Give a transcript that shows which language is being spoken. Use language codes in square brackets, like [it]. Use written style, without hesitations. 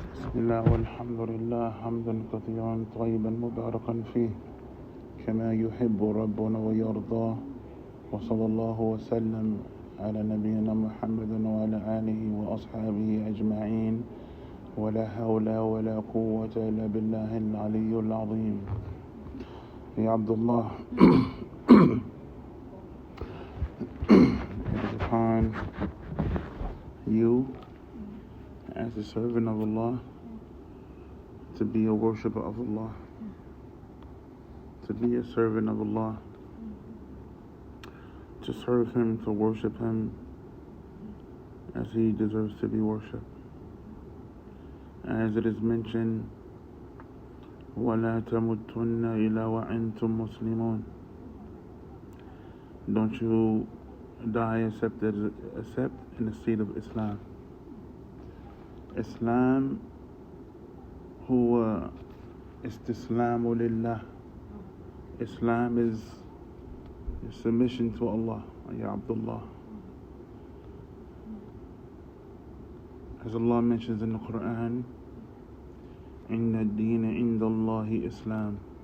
[ar] بسم الله والحمد لله حمدا كثيرا طيبا مباركا فيه كما يحب ربنا ويرضاه، وصلى الله وسلم على نبينا محمد وعلى آله وأصحابه أجمعين، ولا حول ولا قوة إلا بالله العلي العظيم. يا عبد الله, [en] it is upon you as a servant of Allah to be a worshipper of Allah, to be a servant of Allah, to serve Him, to worship Him as He deserves to be worshipped. As it is mentioned, [ar] وَلَا تَمُتُّنَّ إِلَّا وَأَنْتُمْ مُسْلِمُونَ. [en] Don't you die except in the state of Islam. [ar] Islam هو استسلام لله. [en] Islam is submission to Allah, Ya Abdullah. As Allah mentions in the Quran, [ar] إِنَّ الدِّينَ عِنْدَ اللَّهِ [en] Islam.